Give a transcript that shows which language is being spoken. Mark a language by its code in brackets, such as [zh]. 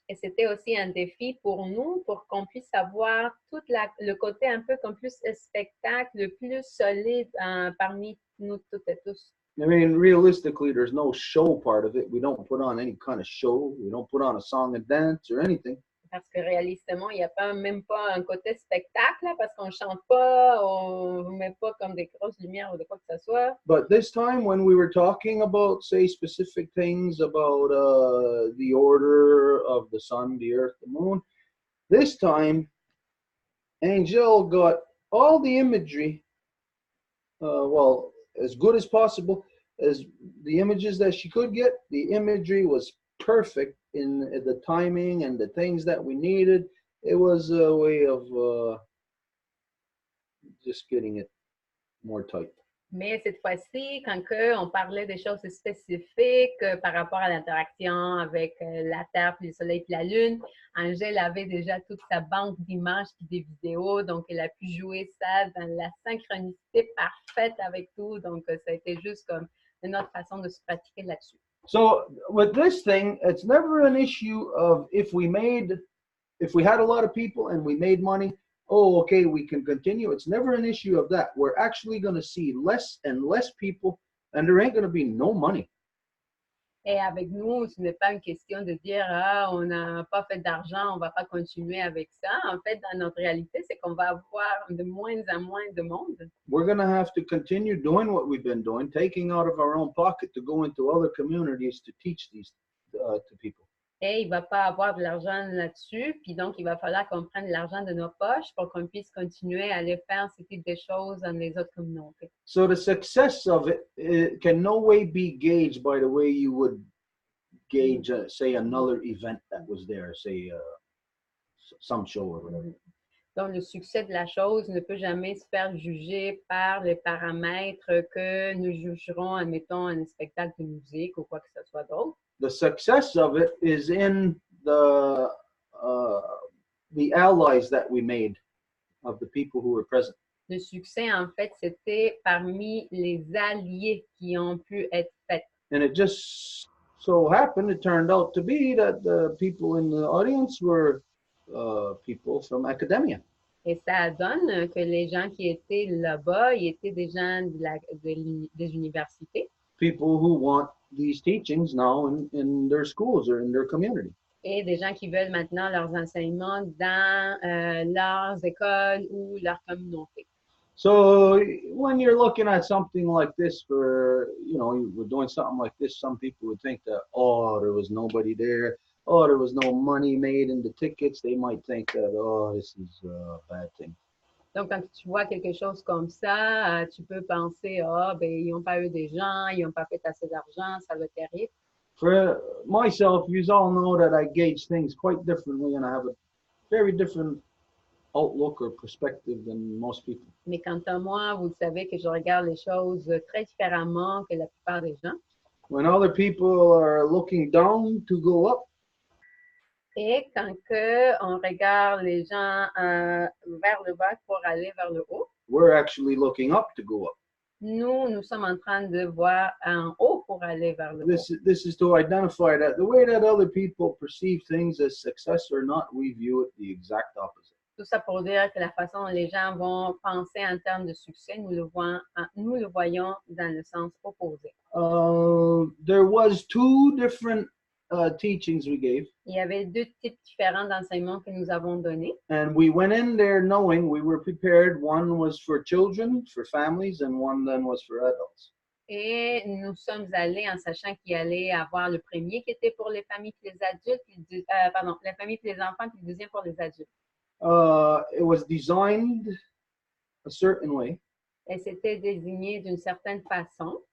[fr] Et c'était aussi un défi pour nous, pour qu'on puisse avoir tout le côté un peu comme plus spectacle, le plus solide parmi nous toutes et tous. [en] I mean, realistically, there's no show part of it. We don't put on any kind of show. We don't put on a song and dance or anything. [fr] Parce que réalistement, il n'y a même pas un côté spectacle, là, parce qu'on ne chante pas, on ne met pas comme des grosses lumières ou de quoi que ce soit. [en] But this time, when we were talking about, say, specific things about the order of the sun, the earth, the moon, this time, Angel got all the imagery, well, as good as possible, as the images that she could get. The imagery was perfect in the timing and the things that we needed. It was a way of just getting it more tight. [fr] Mais cette fois-ci, quand on parlait des choses spécifiques par rapport à l'interaction avec la Terre, puis le Soleil, puis la Lune, Angèle avait déjà toute sa banque d'images puis des vidéos, donc elle a pu jouer ça dans la synchronicité parfaite avec tout. Donc, ça a été juste comme une autre façon de se pratiquer là-dessus. [en] So with this thing, it's never an issue of if we had a lot of people and we made money, oh, okay, we can continue. It's never an issue of that. We're actually going to see less and less people, and there ain't going to be no money. [fr] Et avec nous, ce n'est pas une question de dire ah, on n'a pas fait d'argent, on va pas continuer avec ça. En fait, dans notre réalité, c'est qu'on va avoir de moins en moins de monde. [en] We're going to have to continue doing what we've been doing, taking out of our own pocket to go into other communities to teach these to people. [fr] Et il ne va pas avoir de l'argent là-dessus, puis donc il va falloir qu'on prenne de l'argent de nos poches pour qu'on puisse continuer à aller faire ce type de choses dans les autres communautés. [en] So the success of it can no way be gauged by the way you would gauge, say, another event that was there, say, some show or whatever. [fr] Donc, le succès de la chose ne peut jamais se faire juger par les paramètres que nous jugerons, admettons, un spectacle de musique ou quoi que ce soit d'autre. [en] The success of it is in the allies that we made of the people who were present. [fr] Le succès, en fait, c'était parmi les alliés qui ont pu être faits. [en] And it just so happened, it turned out to be that the people in the audience were people from academia. [fr] Et ça donne que les gens qui étaient là-bas, ils étaient des gens des universités. [en] People who want these teachings now in their schools or in their community. [fr] Et des gens qui veulent maintenant leurs enseignements dans leurs écoles ou leur communauté. [en] So when you're looking at something like this for, we're doing something like this, some people would think that, oh, there was nobody there. Oh, there was no money made in the tickets. They might think that, oh, this is a bad thing. [fr] Donc, quand tu vois quelque chose comme ça, tu peux penser, ils n'ont pas eu des gens, ils n'ont pas fait assez d'argent, ça va être terrible. [en] For myself, you all know that I gauge things quite differently and I have a very different outlook or perspective than most people. [fr] Mais quant à moi, vous savez que je regarde les choses très différemment que la plupart des gens. [en] When other people are looking down to go up, [fr] et quand on regarde les gens vers le bas pour aller vers le haut, [en] we're actually looking up to go up. [fr] Nous sommes en train de voir en haut pour aller vers le haut. [en] This is to identify that the way that other people perceive things as success or not, we view it the exact opposite. [fr] Tout ça pour dire que la façon dont les gens vont penser en termes de succès, nous le voyons dans le sens opposé. [en] There was two different teachings we gave. [fr] Il y avait deux types différents d'enseignements que nous avons donnés. [en] And we went in there knowing we were prepared. One was for children, for families, and one then was for adults. [fr] Et nous sommes allés en sachant qu'il allait avoir le premier qui était pour les familles et les adultes, la famille et les enfants, puis le deuxième pour les adultes. [en] It was designed a certain way. [fr] Et c'était désigné d'une certaine façon.